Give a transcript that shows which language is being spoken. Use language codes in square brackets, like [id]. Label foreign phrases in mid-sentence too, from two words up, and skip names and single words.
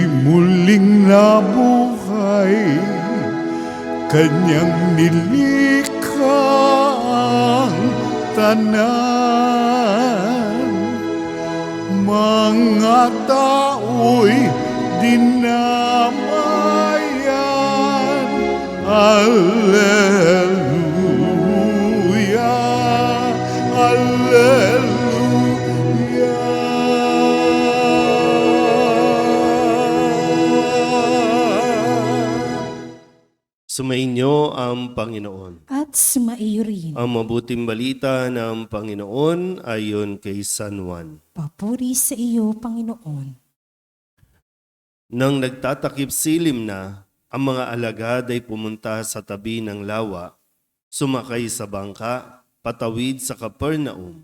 [tl] muling nabuhay, Kanyang nilikha ang tanan. Mga tao'y dinamayan. Alleluia, Alleluia. Sumainyo ang Panginoon. At sumaiyo rin. Ang mabuting balita ng Panginoon ayon kay San Juan. Papuri sa iyo, Panginoon. Nang nagtatakip silim na, ang mga alagad ay pumunta sa tabi ng lawa, sumakay sa bangka, patawid sa Capernaum.